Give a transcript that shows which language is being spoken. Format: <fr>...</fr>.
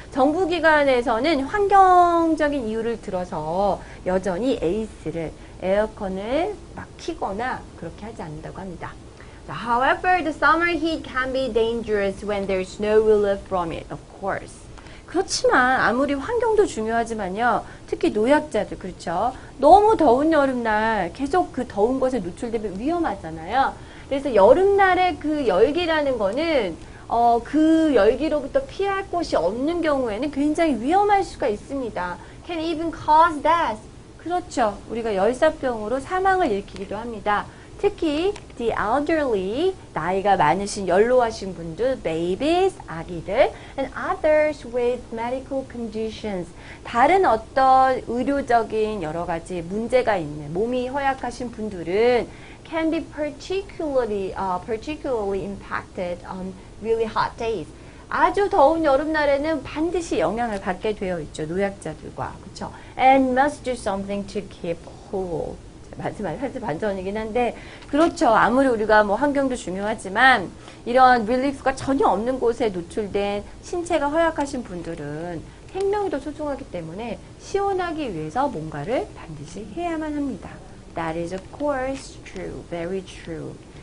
<ko>정부기관에서는 환경적인 이유를 들어서 여전히 에어컨을 막 키거나 그렇게 하지 않는다고 합니다.</ko> <en>However, the summer heat can be dangerous when there's no relief from it, of course.</en> <ko>그렇지만 아무리 환경도 중요하지만요. 특히 노약자들, 그렇죠? 너무 더운 여름날 계속 그 더운 것에 노출되면 위험하잖아요. 그래서 여름날의 그 열기라는 거는 그 열기로부터 피할 곳이 없는 경우에는 굉장히 위험할 수가 있습니다.</ko> <en>Can even cause death.</en> <ko>그렇죠. 우리가 열사병으로 사망을 일으키기도 합니다. 특히</ko> <en>the elderly,</en> <ko>나이가 많으신 연로하신 분들,</ko> <en>babies,</en> <ko>아기들,</ko> <en>and others with medical conditions,</en> <ko>다른 어떤 의료적인 여러 가지 문제가 있는 몸이 허약하신 분들은</ko> <en>can be particularly impacted on really hot days.</en> <ko>아주 더운 여름날에는 반드시 영향을 받게 되어 있죠. 노약자들과. 그렇죠?</ko> <en>And must do something to keep cool.</en> <ko>사실 반전이긴 한데 그렇죠. 아무리 우리가 뭐 환경도 중요하지만 이런 릴리프가 전혀 없는 곳에 노출된 신체가 허약하신 분들은 생명이 더 소중하기 때문에 시원하기 위해서 뭔가를 반드시 해야만 합니다.</ko> <en>That is of course true. Very true.</en>